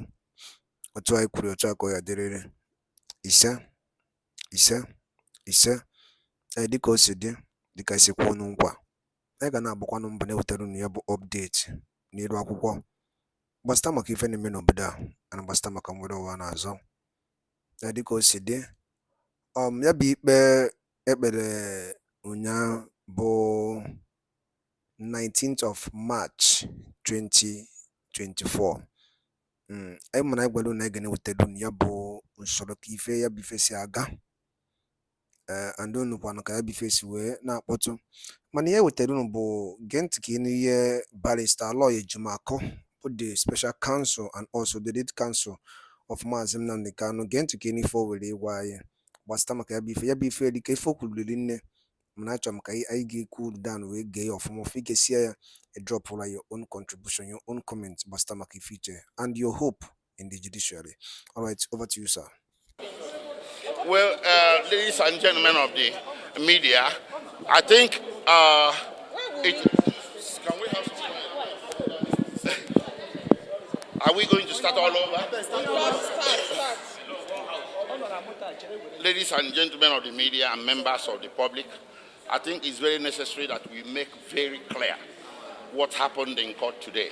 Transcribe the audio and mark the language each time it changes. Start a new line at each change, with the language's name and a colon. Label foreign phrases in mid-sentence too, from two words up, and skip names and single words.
Igbo: Otu anyị kwuru otu aka ọ ya dịrịrị. Ise ise ise dịka o si dị dịka isi kwuo unu nkwa. Anyị ga na-agbakwanụ mbọ na-ewetara unu ya bụ update n'iru akwụkwọ gbasịta maka ife na-eme n'obodo a na gbasịta maka nwere ụwa na-azọ. Dịka o si dị ya bụ ikpe ekpere ụnyaahụ bụ 19th of March 2024. Anyị mana anyị gwara unu anyị ga-ewetara unu ya bụ usoro ka ife ya bụ ife si aga and unu kwanụ ka ya bụ ife si wee na-akpọtụ, mana ihe wetara unu bụ gee ntị ka ịnụ ihe barrister Aloy EJIMAKOR bụ
English: the special counsel and also the lead counsel of
Igbo: Maazị Nnamdi Kanu. Gee ntị ka ịnụ ife o were ịgwa anyị gbasịta maka ya bụ ife dịka ife o kwuriri nne, mana achọrọ m ka anyị ga-ekwu down wee gee ya ọfụma ọfụ ikesie ya
English: drop your own contribution, your own comment
Igbo: gbasịta maka ife iche
English: and your hope in the judiciary. All right, over to you, sir. Well, ladies and gentlemen of the media, I think can we have some? Are we going to start all over? Ladies and gentlemen of the media and members of the public, I think it's very necessary that we make very clear what happened in court today.